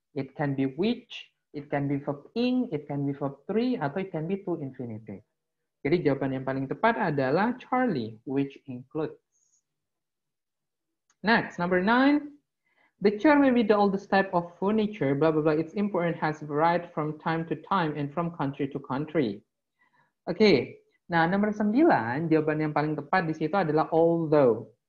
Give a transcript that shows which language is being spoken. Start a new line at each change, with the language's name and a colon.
English: It can be which, it can be verb ing, it can be verb 3
Indonesian: atau
English: it can be to infinitive.
Indonesian: Jadi jawaban yang paling tepat adalah Charlie, which includes.
English: Next, number 9. The chair may be the oldest type of furniture, blah, blah, blah. Its importance has varied from time to time and from country to country.
Indonesian: Oke, nah nomor 9, jawaban yang paling tepat di situ adalah although.